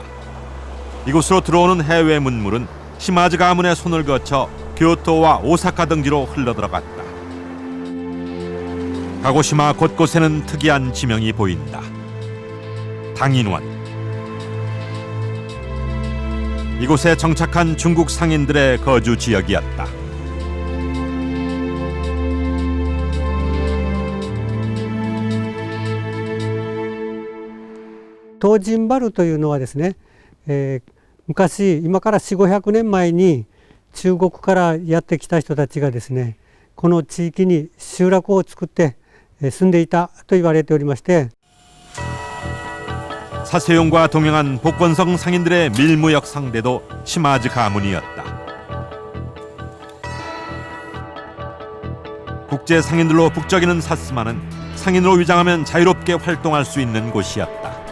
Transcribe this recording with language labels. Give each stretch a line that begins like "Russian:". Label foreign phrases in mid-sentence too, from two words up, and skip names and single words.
Korean: 이곳으로 들어오는 해외 문물은 시마즈 가문의 손을 거쳐 교토와 오사카 등지로 흘러들어갔다. 가고시마 곳곳에는 특이한 지명이 보인다. 당인원. 이곳에 정착한 중국 상인들의 거주 지역이었다.
Japanese: 東尋原というのはですね、昔今から4、500年前に中国からやってきた人たちがですね、この地域に集落を作って住んでいたと言われておりまして、
Korean: 사세용과 동행한 복권성 상인들의 밀무역 상대도 시마즈 가문이었다. 국제 상인들로 북적이는 사스마는 상인으로 위장하면 자유롭게 활동할 수 있는 곳이었다.